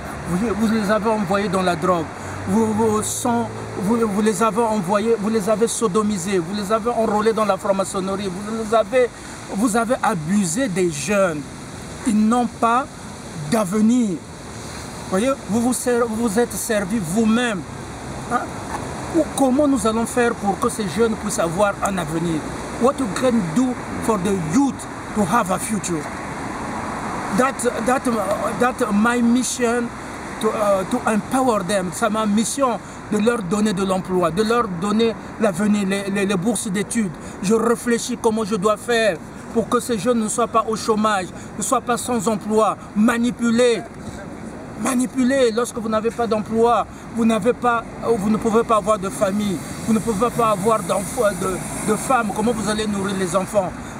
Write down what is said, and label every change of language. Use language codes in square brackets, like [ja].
[fr] Vous les avez envoyés dans la drogue, vous les avez envoyés, vous les avez sodomisés, vous les avez enrôlés dans la franc-maçonnerie, vous avez abusé des jeunes. Ils n'ont pas d'avenir. Voyez, vous êtes servi vous-même. Hein? Comment nous allons faire pour que ces jeunes puissent avoir un avenir? [en] What you can do for the youth to have a future? That my mission to empower them. [fr] C'est ma mission de leur donner de l'emploi, de leur donner l'avenir, les bourses d'études. Je réfléchis comment je dois faire pour que ces jeunes ne soient pas au chômage, ne soient pas sans emploi, manipulés. Manipuler lorsque vous n'avez pas d'emploi, vous ne pouvez pas avoir de famille, vous ne pouvez pas avoir de femmes, comment vous allez nourrir les enfants?